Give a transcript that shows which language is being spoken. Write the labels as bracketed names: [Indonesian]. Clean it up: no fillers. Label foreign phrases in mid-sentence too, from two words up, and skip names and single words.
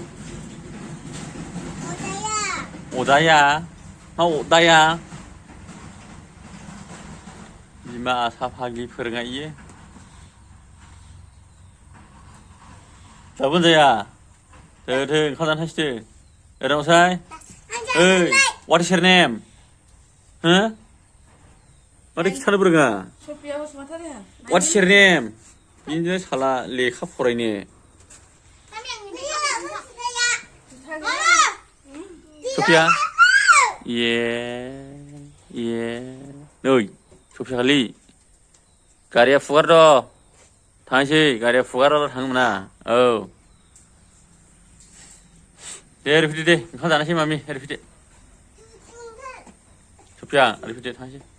[Bodo] 어다야 어다야 बिमा आसा फाग्लि फोरोंहायो जाबोन जाया दो ओंखाम जानो थांसै ओरैनावसाय ओइ [English] what is your name [Bodo] हो माथो खिथानो रोङा [English] what is your name [Bodo] बिदिनो साला लेखा फरायनो सफिया नै सफिया खालि गारिया फुगार द' थांसै गारिया फुगाराल' थांनो मोना औ दे ओरै फैदो दे ओंखाम जानोसै मामि ओरै फैदो सफिया ओरै फैदो थांसै